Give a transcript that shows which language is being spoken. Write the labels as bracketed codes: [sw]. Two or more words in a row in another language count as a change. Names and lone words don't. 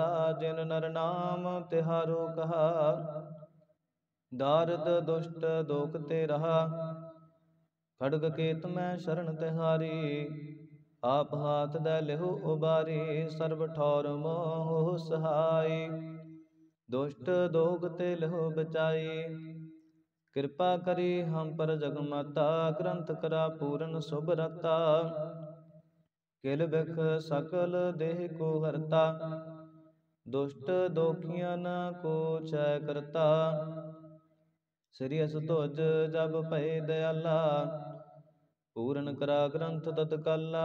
[hi] जिन नर नाम तिहारो कहा, दारद दुष्ट दोख ते रहा। खड्ग केत मैं शरण तिहारी, आप हाथ दै लिहु उबारी। सर्ब ठौर मोह सहाय, दुष्ट दोग ते लिहु बचाई। [pa] ਕਿਰਪਾ ਕਰੀ ਹਮ ਪਰ ਜਗਮਾਤਾ, ਗ੍ਰੰਥ ਕਰਾ ਪੂਰਨ ਸੁਭ ਰਤਾ। ਕਿਲ ਬਿਖ ਸਕਲ ਦੇਹ ਕੋ ਹਰਤਾ, ਦੁਸ਼ਟ ਦੋਖੀਆਂ ਕੋ ਚੈ ਕਰਤਾ। ਸ੍ਰੀ ਅਸ ਧੁਜ ਜਬ ਭਏ ਦਇਆਲਾ, ਪੂਰਨ ਕਰਾ ਗ੍ਰੰਥ ਤਤਕਾਲਾ।